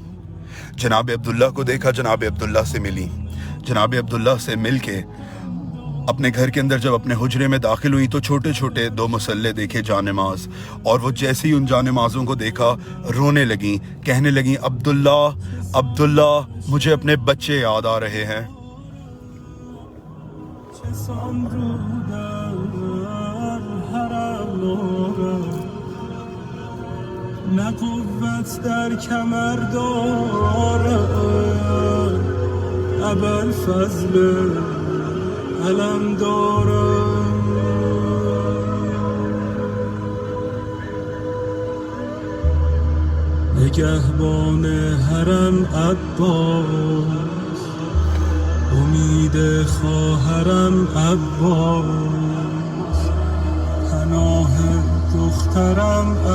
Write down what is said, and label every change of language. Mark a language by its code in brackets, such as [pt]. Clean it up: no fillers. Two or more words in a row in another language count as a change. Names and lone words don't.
[ur] جناب عبداللہ کو دیکھا، جناب عبداللہ سے ملی، جناب عبداللہ سے مل کے اپنے گھر کے اندر جب اپنے حجرے میں داخل ہوئی تو چھوٹے چھوٹے 2 مصلے دیکھے جانماز، اور وہ جیسے ہی ان جانمازوں کو دیکھا رونے لگیں، کہنے لگیں عبداللہ عبداللہ مجھے اپنے بچے یاد آ رہے ہیں۔ [fa] چسان رو در حرم نورم نه قوت در کمر دارم ابوالفضل علم دارم نگهبان حرم عباس امید خواهرم عباس پناه دخترم